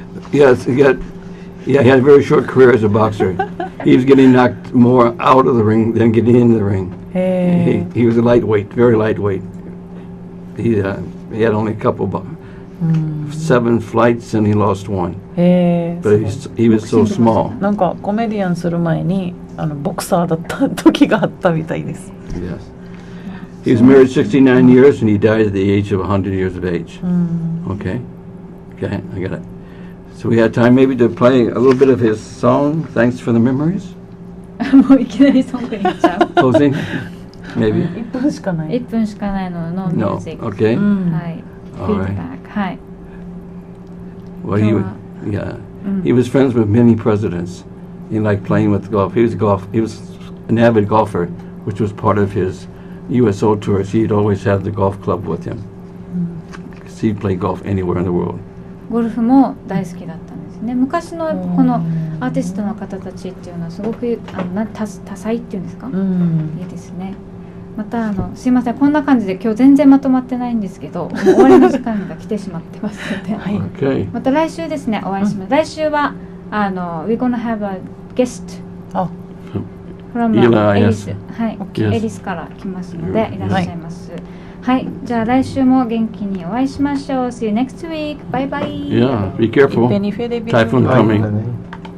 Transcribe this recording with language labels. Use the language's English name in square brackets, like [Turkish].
[English] Yes, he had a very short career as a boxer. He was getting knocked more out of the ring than getting into the ring. He was a lightweight, very lightweight. He had only a couple, 7 fights and he lost 1. But he was so small. [Japanese] なんかコメディアンする前にボクサーだった時があったみたいです。 [English] Yes. He was married 69 years and he died at the age of 100 years of age. Okay, I got it. So we had time maybe to play a little bit of his song, Thanks for the Memories. [Japanese] もういきなりソングに行っちゃう。 [English] Closing, maybe. [Japanese] 1分しかない。 1分しかないのノーミュー [English] No, ジック。 okay. [Japanese] はい。フィードバック。はい。 [English] Well, he was friends with many presidents. He liked playing with golf. He was an avid golfer, which was part of his USO tours. He'd always have the golf club with him. So he'd play golf anywhere in the world. [Japanese] ゴルフも大好きだったんですね。昔のこのアーティストの方たちっていうのはすごく多彩っていうんですか、いいですね。またすいません、こんな感じで今日全然まとまってないんですけど、もう終わりの時間が来てしまってますので、 [English] Okay. [Japanese] また来週ですねお会いします。来週は [English] we're gonna have a guest from [Japanese] エリス、はい、エリスから来ますのでいらっしゃいます。はい、じゃあ来週も元気にお会いしましょう。 [English] See you next week. Bye bye. Yeah, be careful. Typhoon coming.